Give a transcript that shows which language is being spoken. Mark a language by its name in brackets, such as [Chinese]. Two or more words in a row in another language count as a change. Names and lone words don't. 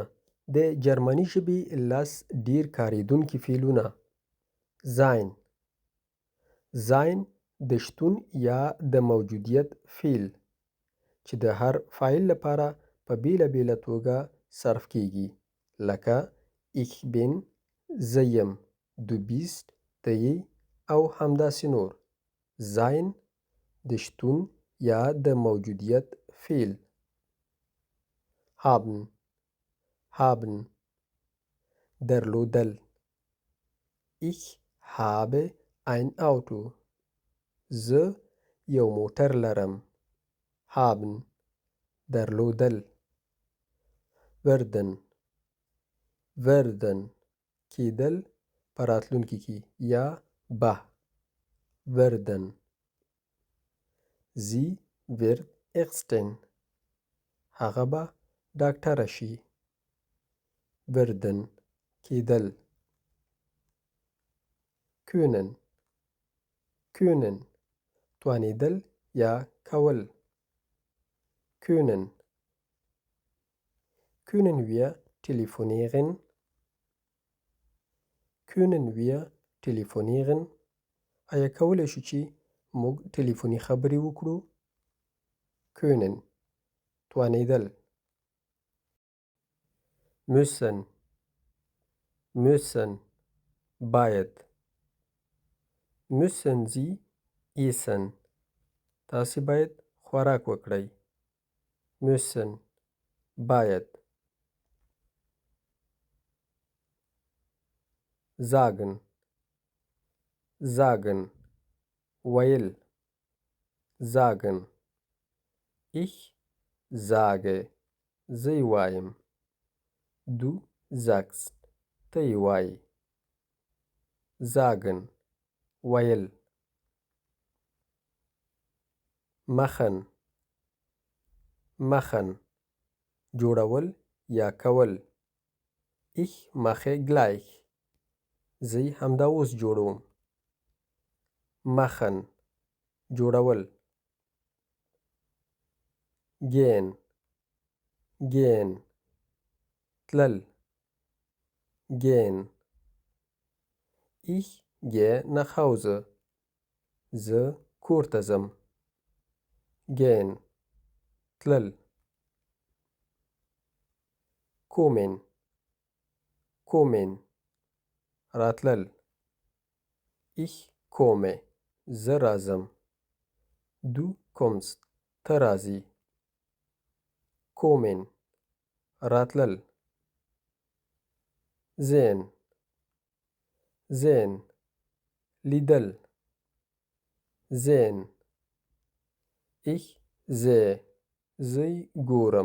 [Pashto] د جرمني ژبې لس ډیر کاریدونکي فعلونه. sein. sein د شتون یا د موجودیت فعل چې د هر فاعل لپاره په بیله توګه صرف کیږي، لکه [German] ich bin، [Pashto] زه یم، [German] du bist، [Pashto] ته یې، او همداسې نور. sein د شتون یا د موجودیت فعل. [German] haben. haben درلودل. ich habe ein Auto. [Pashto] زه یو موټر لرم. haben درلودل. [German] werden. werden [Pashto] کیدل په راتلونکي کې یا به. [German] werden. sie wird Ärztin. [Pashto] هغه به ډاکټره شي. werden کیدل. [German] können. können [Pashto] توانیدل یا کول. [German] können. können wir telefonieren. können wir telefonieren [Pashto] آیا کولی شو چې موږ ټلیفوني خبرې وکړو؟ können توانیدل. [German] müssen. müssen باید. müssen Sie essen. [Pashto] تاسې باید خوراک وکړئ. müssen باید. [German] sagen. [Pashto] sagen ویل. [German] sagen. ich sage [Pashto] زه یې وایم. [German] du sagst [Pashto] ته یې وایې. sagen ویل. machen. machen جوړول یا کول. [German] ich mache gleich. [Pashto] زه یې همدا اوس جوړوم. machen جوړول. [German] gehen. gehen تلل. gehen. ich gehe nach Hause. [Pashto] زه کور ته ځم. gehen تلل. [German] kommen. kommen راتلل. ich komme [Pashto] زه راځم. [German] du kommst [Pashto] ته راځې. kommen راتلل. [German] sehen. sehen لیدل. sehen. ich sehe [Pashto] زه ګورم.